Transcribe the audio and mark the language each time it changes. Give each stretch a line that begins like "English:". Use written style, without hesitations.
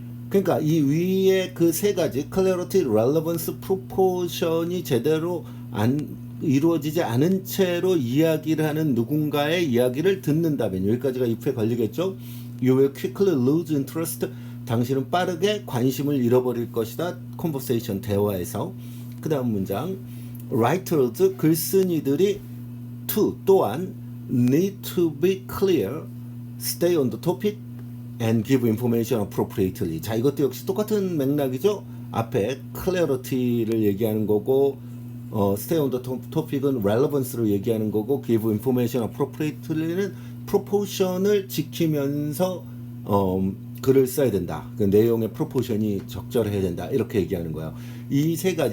Korean: 그러니까 이 위에 그 세 가지 clarity, relevance, proportion이 제대로 안 이루어지지 않은 채로 이야기를 하는 누군가의 이야기를 듣는다면, 여기까지가 if에 걸리겠죠.
English: You will quickly lose interest,
Korean: 당신은 빠르게 관심을 잃어버릴 것이다. conversation, 대화에서.
English: 그 다음 문장, writers,
Korean: 글쓴이들이
English: to,
Korean: 또한
English: need to be clear, stay on the topic and give information appropriately.
Korean: 자, 이것도 역시 똑같은 맥락이죠. 앞에 clarity를 얘기하는 거고,
English: stay on the topic
Korean: 은 relevance로 얘기하는 거고,
English: give information appropriately
Korean: 는 proportion을 지키면서 글을 써야 된다. 그 내용의 프로포션이 적절해야 된다. 이렇게 얘기하는 거예요. 이 세 가지.